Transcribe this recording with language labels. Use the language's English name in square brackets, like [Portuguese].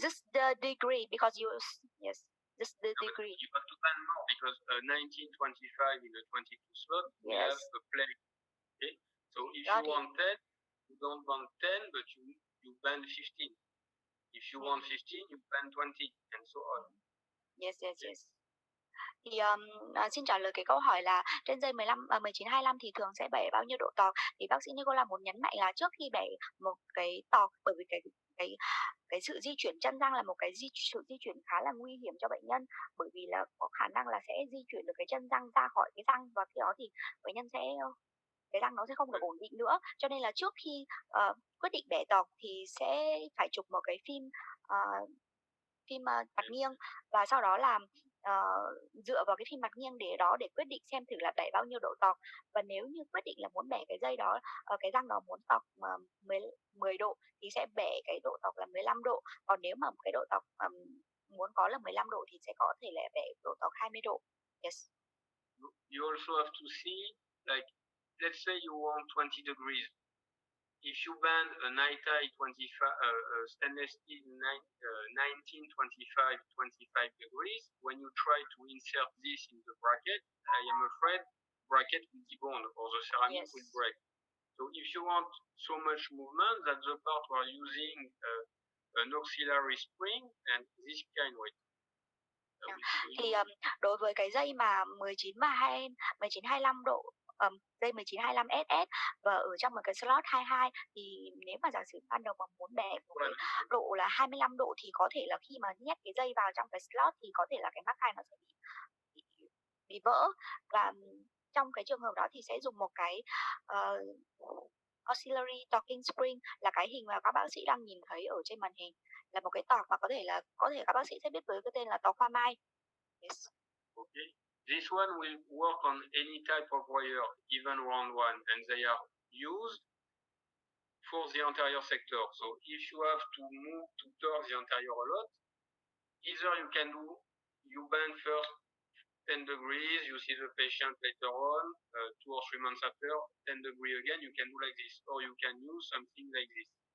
[English] Just the degree, because just the degree. You have to bend more, because 1925 in a 22 slot, we have a play. Okay? So if you want 10, you don't bend 10, but you bend 15. If you want 15, you bend 20, and so on. Yes. [Vietnamese] Thì xin trả lời cái câu hỏi là trên dây 1925 thì thường sẽ bẻ bao nhiêu độ tọc. Thì bác sĩ Nicola muốn nhấn mạnh là trước khi bẻ một cái tọc, bởi vì cái sự di chuyển chân răng là một cái sự di chuyển khá là nguy hiểm cho bệnh nhân, bởi vì là có khả năng là sẽ di chuyển được cái chân răng ra khỏi cái răng, và khi đó thì bệnh nhân cái răng nó sẽ không được ổn định nữa. Cho nên là trước khi quyết định bẻ tọc thì sẽ phải chụp một cái phim mặt nghiêng, và sau đó là dựa vào cái phim mặt nghiêng để quyết định xem thử là bẻ bao nhiêu độ tọc. Và nếu như quyết định là muốn bẻ cái dây đó, cái răng đó muốn tọc 10 độ thì sẽ bẻ cái độ tọc là 15 độ. Còn nếu mà cái độ tọc muốn có là 15 độ thì sẽ có thể là bẻ độ tọc 20 độ. [English] Yes. You also have to see, like, let's say you want 20 degrees. If you bend a Nitai stainless steel 1925 25 degrees, when you try to insert this in the bracket, I am afraid the bracket will debond or the ceramic will break. So if you want so much movement, that's the part where using an auxiliary spring and this kind of weight. [Vietnamese] Thì đối với cái dây mà 1925 độ, dây 1925 SS và ở trong một cái slot 22, thì nếu mà giả sử ban đầu mà muốn bẻ một cái độ là 25 độ thì có thể là khi mà nhét cái dây vào trong cái slot thì có thể là cái mắc hai nó sẽ bị vỡ, và trong cái trường hợp đó thì sẽ dùng một cái auxiliary torquing spring, là cái hình mà các bác sĩ đang nhìn thấy ở trên màn hình, là một cái tọc mà có thể các bác sĩ sẽ biết tới cái tên là tọc hoa mai. Yes. [English] Okay, this one will work on any type of wire, even round one, and they are used for the anterior sector. So if you have to move to torque the anterior a lot, either you bend first 10 degrees, you see the patient later on, 2 or 3 months after, 10 degrees again, you can do like this, or you can use something like this.